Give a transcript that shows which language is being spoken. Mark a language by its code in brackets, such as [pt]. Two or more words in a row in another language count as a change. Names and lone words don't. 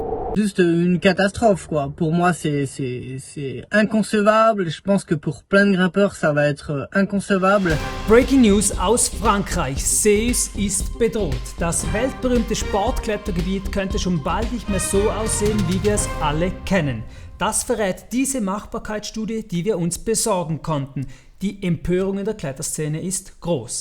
[fr] Juste une catastrophe, quoi. Pour moi, c'est inconcevable. Je pense que pour plein de grimpeurs, ça va être inconcevable. [en] Breaking News [de] aus Frankreich. Seus ist bedroht. Das weltberühmte Sportklettergebiet könnte schon bald nicht mehr so aussehen, wie wir es alle kennen. Das verrät diese Machbarkeitsstudie, die wir uns besorgen konnten. Die Empörung in der Kletterszene ist groß.